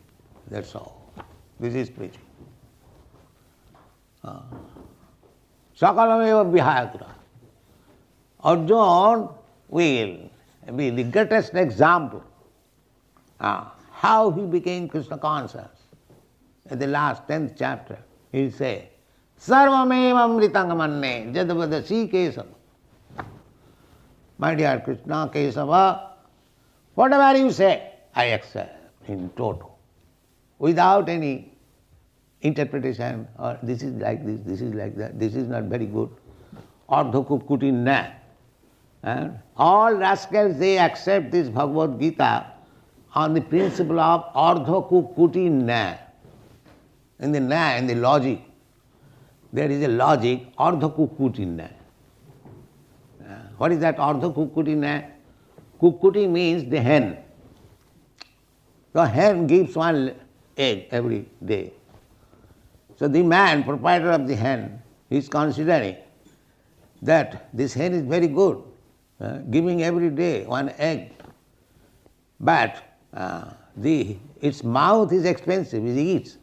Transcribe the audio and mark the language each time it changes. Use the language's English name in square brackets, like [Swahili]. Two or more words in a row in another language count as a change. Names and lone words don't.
[English] That's all. This is preaching. [Sanskrit] Sakalameva vihayatra. [English] Arjuna will be the greatest example how he became Krishna conscious. In the last 10th chapter, he will say, [Sanskrit] Sarvameva amritangamanne jadavadasi kesava. [English] My dear Krishna Kesava, whatever you say, I accept in toto, without any interpretation, or this is like this is like that, this is not very good, [Sanskrit] ardhakukuti na. [English] And all rascals, they accept this Bhagavad Gita on the principle of [Sanskrit] ardhakukuti na. [English] In the logic, there is a logic, [Sanskrit] ardhakukuti na. [English] What is that [Sanskrit] ardha kukuti na? [English] Kukuti means the hen. The hen gives one egg every day. So the man, proprietor of the hen, is considering that this hen is very good, giving every day one egg. But its mouth is expensive, it eats.